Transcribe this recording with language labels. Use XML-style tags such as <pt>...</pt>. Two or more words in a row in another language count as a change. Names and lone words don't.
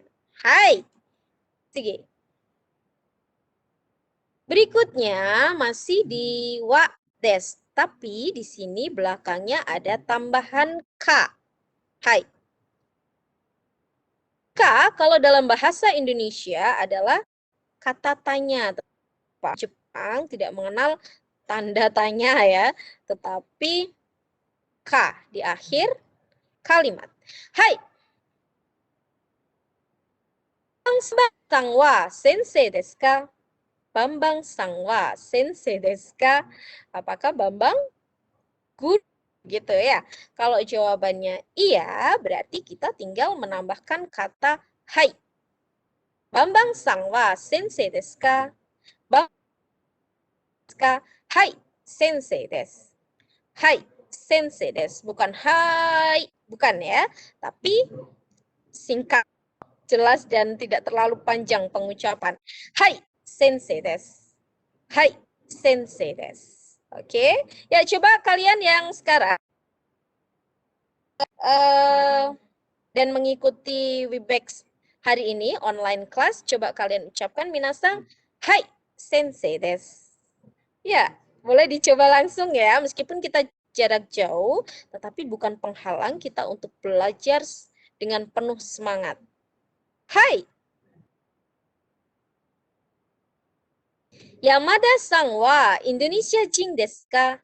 <ja>Hai. Sige.</ja> <id>Berikutnya masih di</id> <ja>は です,</ja> <id>tapi di sini belakangnya ada tambahan ka.</id> <ja>Hai.</ja> <id>Ka kalau dalam bahasa Indonesia adalah kata tanya. Jepang tidak mengenal tanda tanya ya, tetapi ka di akhir kalimat.</id> <ja>はい。Bambang は 先生 です か? Bambang さん は 先生 です か?</ja> <id>Apakah Bambang guru? Gitu ya. Kalau jawabannya iya, berarti kita tinggal menambahkan kata hai.</id> <ja>Bambang さん は 先生 です か? Bambang ka? Hai, 先生 です. はい、先生 です.</ja> <id>Bukan hai, bukan ya. Tapi singkat, jelas dan tidak terlalu panjang pengucapan.</id> <ja>Hai, 先生 です. はい、先生 です.</ja> <id>Oke, ya coba kalian yang sekarang dan mengikuti Webex hari ini</id> <en>online class,</en> <id>coba kalian ucapkan</id> <ja>皆さん、はい、先生 です.</ja> <id>Ya, boleh dicoba langsung ya, meskipun kita jarak jauh, tetapi bukan penghalang kita untuk belajar dengan penuh semangat.</id> <ja>Hai. 山田さん は インドネシア 人 です か?</ja>